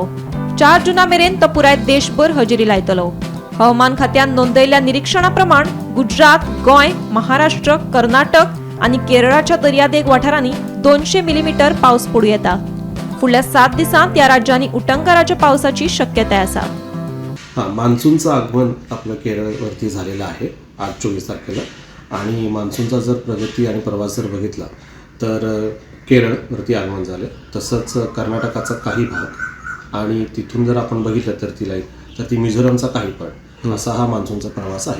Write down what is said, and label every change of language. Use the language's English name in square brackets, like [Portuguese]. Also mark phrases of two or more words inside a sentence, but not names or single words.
[Konkani] 4 जूना मेरेन तो पुराय देशभर हजेरी लायतलो. हवामान खात्यान नोंदयल्ल्या निरीक्षणा प्रमाण गुजरात, गोंय, महाराष्ट्र, कर्नाटक आनी केरळाच्या दर्यादेग वाठारांनी 200 मिलीमीटर पावस पडूं येता. फुडल्या 7 दिसांत या राज्यांनी उटंगाराच्या पावसाची शक्यताय आसा. [Marathi] मान्सूनचं आगमन आपलं केरळवरती झालेलं आहे आज 24 तारखेला. आणि मान्सूनचा जर प्रगती आणि प्रवास जर बघितला तर केरळवरती आगमन झालं. तसंच कर्नाटकाचा काही भाग आणि तिथून जर आपण बघितलं तर ती मिझोरमचा काही पण असा हा मान्सूनचा प्रवास आहे.